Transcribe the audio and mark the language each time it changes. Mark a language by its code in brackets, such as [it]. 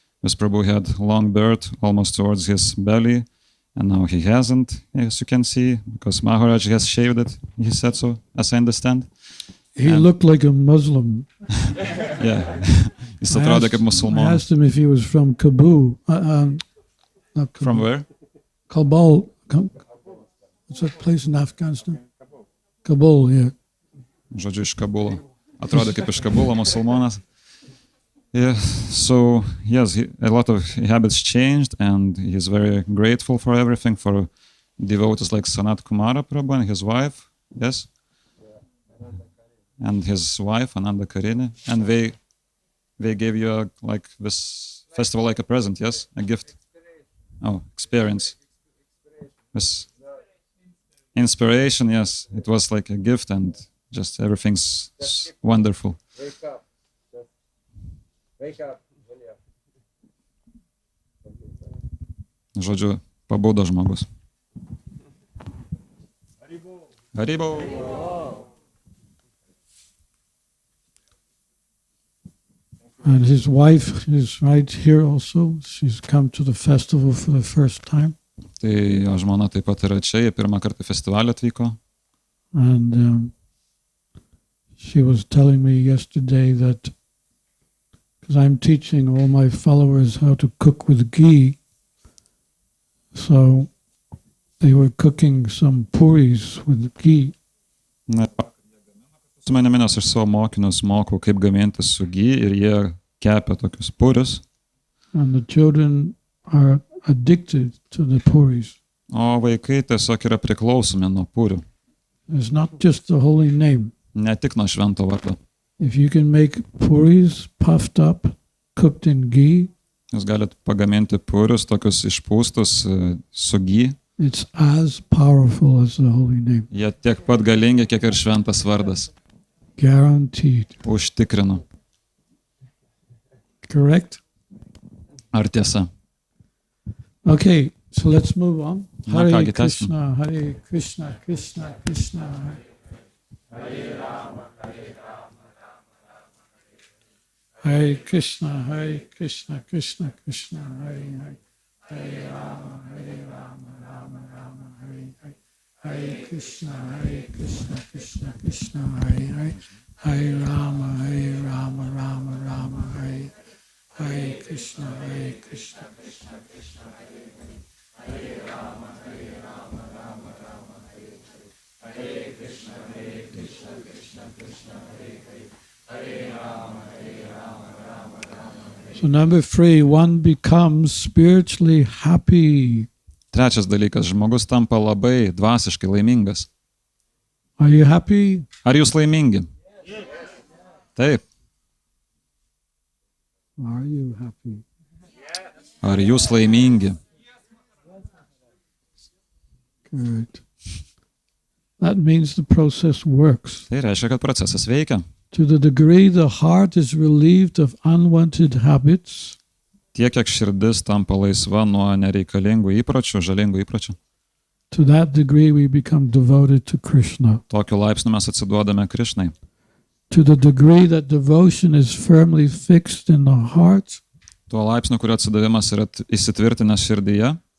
[en] This Prabhu had long beard almost towards his belly, and now he hasn't, as you can see, because Maharaj has shaved it, he said so, as I understand. He looked like a Muslim. [lt] Yeah, jis atrodė kaip [en] I [lt] musulmonas. [en] asked him if he was from Kabul. Not Kabul. From where? Kabul. What's that place in Afghanistan? Kabul, yeah. [lt] Žodžiu, iš Kabulo. Atrodė kaip iš Kabulo musulmonas. [en] Yeah, so yes, a lot of habits changed, and he's very grateful for everything, for devotees like Sanat Kumara Prabhu and his wife, yes? And his wife, Ananda Karini, and they gave you like this festival like a present, yes? A gift. Oh, experience. This inspiration, yes. It was like a gift, and just everything's wonderful. Wake up. [lt] Žodžiu, pabudo žmogus. [en] Haribo. And his wife is right here also. She's come to the festival for the first time. [lt] Tai jo žmona taip pat yra čia, jie pirmą kartą į festivalį atvyko. [en] And she was telling me yesterday that because I'm teaching all my followers how to cook with ghee, so they were cooking some puris with ghee. [lt] Na, su manimi, nes aš savo mokinius mokau, kaip gaminti su ghee, ir jie kepia tokius purius. [en] And the children are addicted to the puris. [lt] O vaikai tiesiog yra priklausomi nuo purių. [en] It's not just the holy name. [lt] Ne tik nuo švento vardo. [en] If you can make puris puffed up, cooked in ghee, [lt] Jūs galite pagaminti purius, tokius išpūstus su ghee. [en] it's as powerful as the holy name. [lt] Jie tiek pat galingi, kiek ir šventas vardas. [en] Guaranteed. [lt] Užtikrinu. [en] Correct? [lt] Ar tiesa? [en] Okay, so let's move on. [lt] Na, [sa] Hare [lt] kągi, [sa] Krishna, Hare Krishna, Krishna Krishna. Hare Krishna, Hare Krishna, Krishna Krishna, Hare Hare. Hare Rama, Rama Rama, Hare Hare. Hare Krishna, Krishna Krishna, Hare Hare. Hare Rama, Rama Rama, Hare Hare Krishna, Krishna Krishna, Hare Hare. Hare Rama, Rama Rama, Hare Hare. Hare Krishna, Krishna Krishna, Hare Hare. Hare Rama, Rama Rama. [en] So number 3, one becomes spiritually happy. [lt] Trečias dalykas, žmogus tampa labai dvasiškai laimingas. [en] Are you happy? [lt] Ar jūs laimingi? Taip. [en] Are you happy? [lt] Ar jūs laimingi? [en] Good. That means the process works. [lt] Tai reiškia, kad procesas veikia. [en] To the degree the heart is relieved of unwanted habits, [lt] Tiek, kiek širdis tampa laisva nuo nereikalingų įpročių, žalingų įpročių. [en] to that degree we become devoted to Krishna. [lt] Tokiu laipsniu mes atsiduodame Krišnai. [en] To the degree that devotion is firmly fixed in the heart, [lt] Tuo laipsniu, kurio atsidavimas yra įsitvirtinęs širdyje,